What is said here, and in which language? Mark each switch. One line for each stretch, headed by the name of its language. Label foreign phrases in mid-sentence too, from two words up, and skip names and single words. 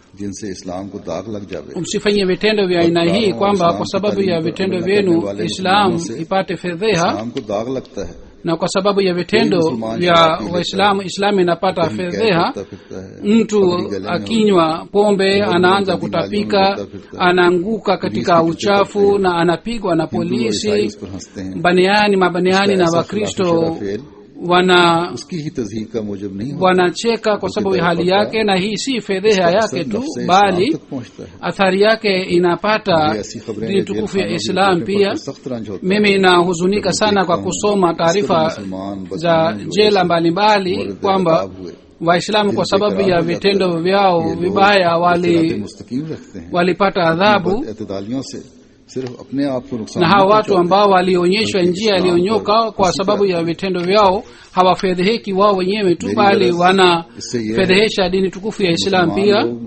Swahili: Msifanye vitendo vya aina hii kwamba kwa sababu ya vitendo vyenu Islam ipate fedheha, na kwa sababu ya vitendo vya Waislamu Islam inapata fedheha. Mtu akinywa pombe anaanza kutapika, anaanguka katika uchafu na anapigwa na polisi. Mabaniani na Wakristo
Urdu: اس کی ہی تضحیک کا موجب نہیں
Swahili: wanacheka kwa sababu ya hali yake, na hii si fedheha yake tu bali athari yake inapata dini tukufu ya Islam pia. Mimi nahuzunika sana kwa kusoma taarifa za jela mbalimbali kwamba Waislamu kwa sababu ya vitendo vyao vibaya walipata adhabu, na hawa watu ambao walionyeshwa njia iliyonyoka kwa sababu ya vitendo vyao hawafedheheki wao wenyewe tu bali wanafedhehesha dini tukufu ya Islam pia.